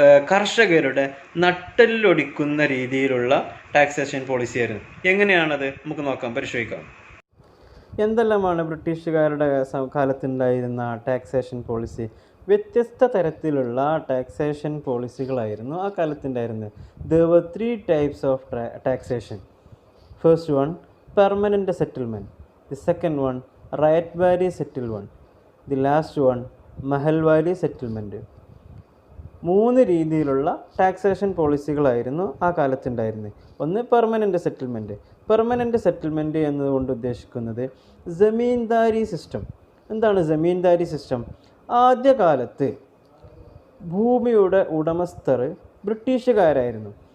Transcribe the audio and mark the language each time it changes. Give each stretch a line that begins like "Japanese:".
Malayalam: കർഷകരുടെ നട്ടെല്ലൊടിക്കുന്ന രീതിയിലുള്ള taxation policy ആയിരുന്നു. എങ്ങനെയാണത് നമുക്ക് നോക്കാം, പരിശോധിക്കാം. എന്തെല്ലാമാണ് ബ്രിട്ടീഷുകാരുടെ കാലത്തുണ്ടായിരുന്ന ടാക്സേഷൻ പോളിസി? വ്യത്യസ്ത തരത്തിലുള്ള ടാക്സേഷൻ പോളിസികളായിരുന്നു ആ കാലത്തുണ്ടായിരുന്നത്.
English: There were 3 types of taxation. First one, permanent settlement. The second one, Rayatwari settlement. The last one, Mahalwari settlement.
Malayalam: 3 രീതിയിലുള്ള ടാക്സേഷൻ പോളിസികളായിരുന്നു ആ കാലത്തുണ്ടായിരുന്നത്. ഒന്ന് പെർമനൻ്റ് സെറ്റിൽമെൻറ്റ്. പെർമനൻ്റ് സെറ്റിൽമെൻറ്റ് എന്നതുകൊണ്ട് ഉദ്ദേശിക്കുന്നത് ജമീന്ദാരി സിസ്റ്റം. എന്താണ് ജമീന്ദാരി സിസ്റ്റം? ആദ്യകാലത്ത് ഭൂമിയുടെ ഉടമസ്ഥർ ബ്രിട്ടീഷുകാരായിരുന്നു.